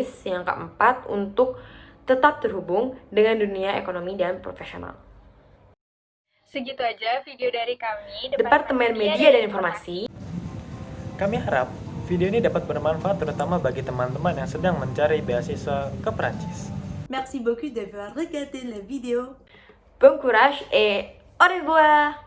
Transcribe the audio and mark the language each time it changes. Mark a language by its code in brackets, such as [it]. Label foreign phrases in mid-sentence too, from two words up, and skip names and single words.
[id] Yang keempat, untuk tetap terhubung dengan dunia ekonomi dan profesional. Segitu aja video dari kami, Departemen Media dan Informasi. Kami harap video ini dapat bermanfaat terutama bagi teman-teman yang sedang mencari beasiswa ke Prancis. [fr] Merci beaucoup d'avoir regardé la vidéo. Bon courage et au revoir!